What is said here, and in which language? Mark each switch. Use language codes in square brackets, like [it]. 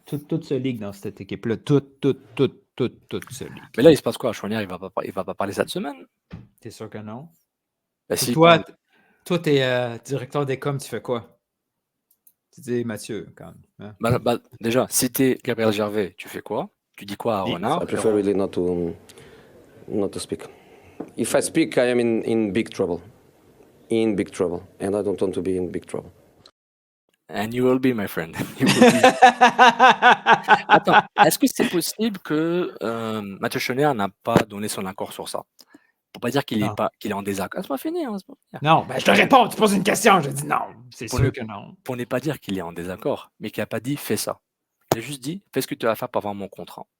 [fr] Tout se leak dans cette équipe-là. Tout se leak. Mais là, il se passe quoi? Chouanière, il va pas parler cette semaine? T'es sûr que non? Si toi, t'es directeur des coms, tu fais quoi? Tu dis Mathieu, quand même. Hein? Déjà, si t'es Gabriel Gervais, tu fais quoi? Tu dis quoi à Renard? [en] I prefer really not to speak. If I speak, I am in big trouble. In big trouble. And I don't want to be in big trouble. And you will be, my friend. [fr] Attends, est-ce que c'est possible que Mathieu Chouanière n'a pas donné son accord sur ça? Pour pas dire qu'il est en désaccord. C'est pas fini. Hein, non, je te réponds, tu poses une question. Je dis non, c'est sûr que non. Pour ne pas dire qu'il est en désaccord, mais qu'il n'a pas dit fais ça. Il a juste dit fais ce que tu vas faire pour avoir mon contrat.